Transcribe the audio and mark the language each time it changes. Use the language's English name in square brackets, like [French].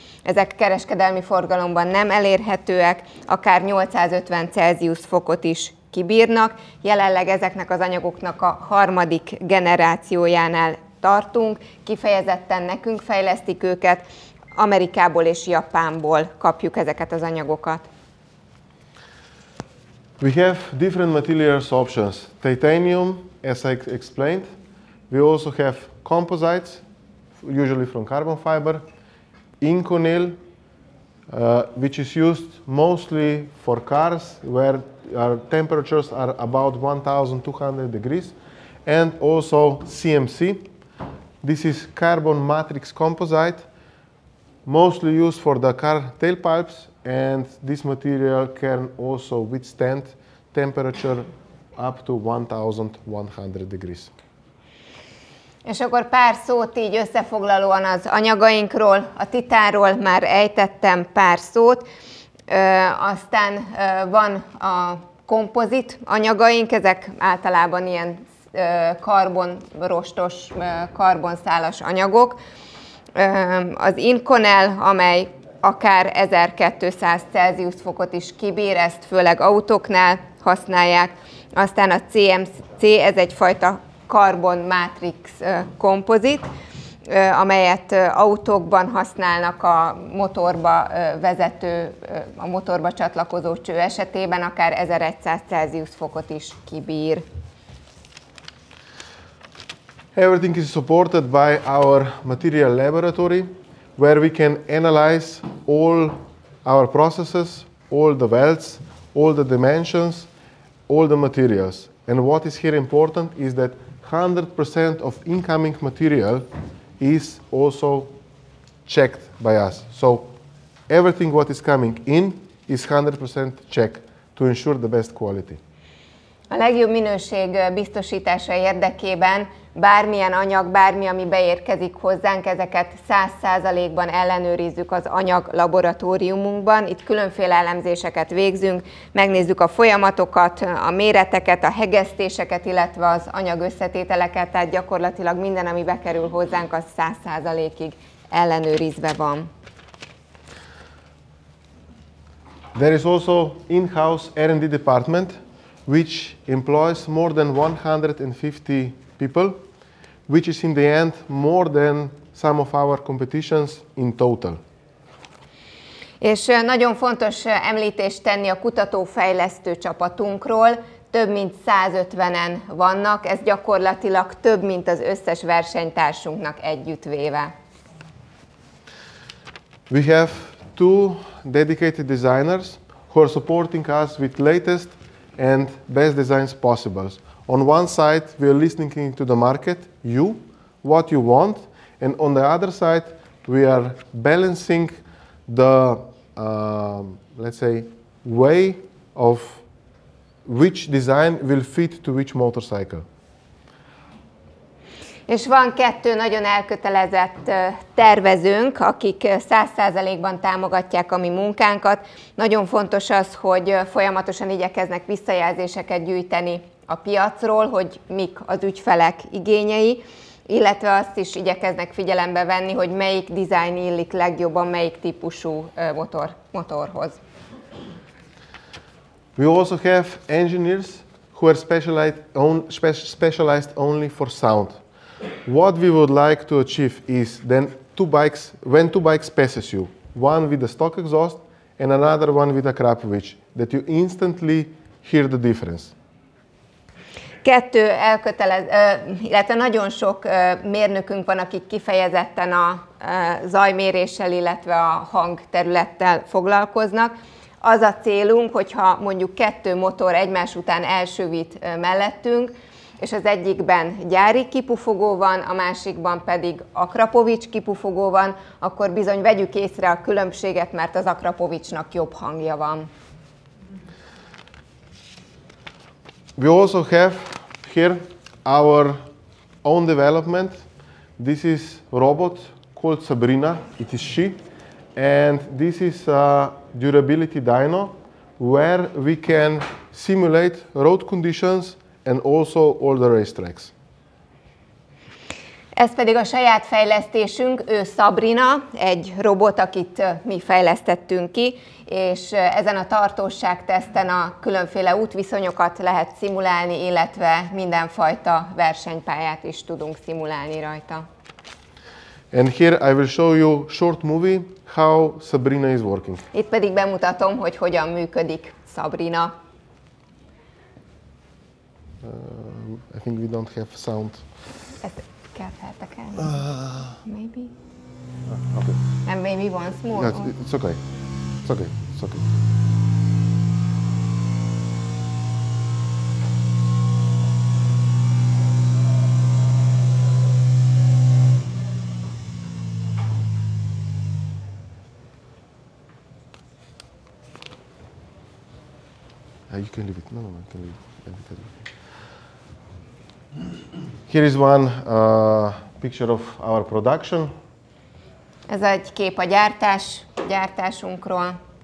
[Hungarian] Ezek kereskedelmi forgalomban nem elérhetőek, akár 850 Celsius fokot is kibírnak. Jelenleg ezeknek az anyagoknak a 3. generációjánál tartunk, kifejezetten nekünk fejlesztik őket, Amerikából és Japánból kapjuk ezeket az anyagokat. [English] We have different materials options. Titanium, as I explained. We also have composites, usually from carbon fiber. Inconel, which is used mostly for cars where our temperatures are about 1200 degrees. And also CMC. This is carbon matrix composite, mostly used for the car tailpipes, and this material can also withstand temperature up to 1100 degrees. [Hungarian] És akkor pár szót így összefoglalóan az anyagainkról, a titánról már ejtettem pár szót, aztán van a kompozit anyagaink, ezek általában ilyen karbonrostos, karbonszálas anyagok. Az Inconel, amely akár 1200 Celsius fokot is kibír, ezt főleg autóknál használják. Aztán a CMC, ez egyfajta carbon matrix kompozit, amelyet autókban használnak a motorba vezető, a motorba csatlakozó cső esetében, akár 1100 Celsius fokot is kibír. [English] Everything is supported by our material laboratory, where we can analyze all our processes, all the welds, all the dimensions, all the materials. And what is here important is that 100% of incoming material is also checked by us. So everything what is coming in is 100% checked to ensure the best quality. [Hungarian] A legjobb minőség biztosítása érdekében bármilyen anyag, bármi, ami beérkezik hozzánk, ezeket 100%-ban ellenőrizzük az anyag laboratóriumunkban. Itt különféle elemzéseket végzünk, megnézzük a folyamatokat, a méreteket, a hegesztéseket, illetve az anyag összetételeket, tehát gyakorlatilag minden, ami bekerül hozzánk, az 100%-ig ellenőrizve van. [English] There is also in-house R&D department, which employs more than 150 people, which is in the end more than some of our competitions in total. [Hungarian] És nagyon fontos említést tenni a kutatófejlesztő csapatunkról, több mint 150-en vannak, ez gyakorlatilag több, mint az összes versenytársunknak együttvéve. [English] We have two dedicated designers who are supporting us with latest and best designs possible. On one side, we are listening to the market, what you want, and on the other side, we are balancing the, let's say, way of which design will fit to which motorcycle. [Hungarian] És van kettő nagyon elkötelezett tervezőnk, akik 100%-ban támogatják a mi munkánkat. Nagyon fontos az, hogy folyamatosan igyekeznek visszajelzéseket gyűjteni a piacról, hogy mik az ügyfelek igényei, illetve azt is igyekeznek figyelembe venni, hogy melyik dizájn illik legjobban melyik típusú motorhoz. [English] We also have engineers who are specialized only for sound. What we would like to achieve is then when two bikes passes you, one with a stock exhaust and another one with a Akrapovic, that you instantly hear the difference. [Hungarian] Kettő illetve nagyon sok mérnökünk van, akik kifejezetten a zajméréssel, illetve a hangterülettel foglalkoznak. Az a célunk, hogyha mondjuk kettő motor egymás után elsövít mellettünk, és az egyikben gyári kipufogó van, a másikban pedig Akrapovic kipufogó van, akkor bizony vegyük észre a különbséget, mert az Akrapovicnak jobb hangja van. [English] We also have here our own development. This is a robot called Sabrina, it is she, and this is a durability dyno where we can simulate road conditions and also all the racetracks. [Hungarian] Ez pedig a saját fejlesztésünk, ő Sabrina, egy robot, akit mi fejlesztettünk ki, és ezen a tartóságteszten a különféle útviszonyokat lehet szimulálni, illetve mindenfajta versenypályát is tudunk szimulálni rajta. [English] And here I will show you a short movie how Sabrina is working. [Hungarian] Itt pedig bemutatom, hogy hogyan működik Sabrina. [English] I think we don't have sound. [Hungarian] Ezt kell feltekelni. [English] Maybe? Okay. And maybe once more? Yeah, it's okay. It's okay. It's okay. You can leave it. No, you can leave it. Here is one picture of our production. [Hungarian] Ez egy kép a gyártásunkról.